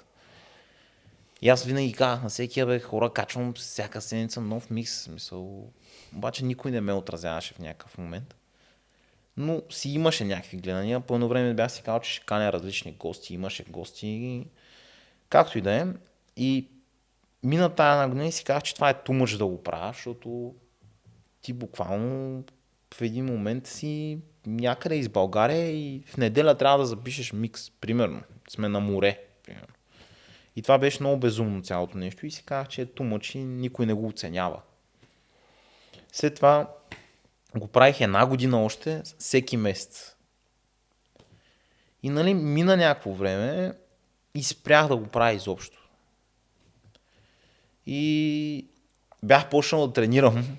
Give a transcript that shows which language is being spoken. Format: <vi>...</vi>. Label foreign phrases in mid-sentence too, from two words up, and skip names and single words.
<bg>И аз винаги казах на всеки, хора, качвам всяка седмица нов микс. Смисъл, обаче никой не ме отразяваше в някакъв момент. Но си имаше някакви гледания. По едно време бях си казал, че ще каня различни гости. Имаше гости, както и да е. И мина тая 1 година и си казах, че това е</bg> <en>too much</en> <bg>да го правя, защото ти буквално в един момент си някъде из България и в неделя трябва да запишеш микс. Примерно, сме на море. Примерно. И това беше много безумно цялото нещо и си казах, че е</bg> <en>too much</en> <bg>и никой не го оценява. След това го правих 1 година още, всеки месец. И нали, мина някакво време и спрях да го правя изобщо. И бях почнал да тренирам.</bg>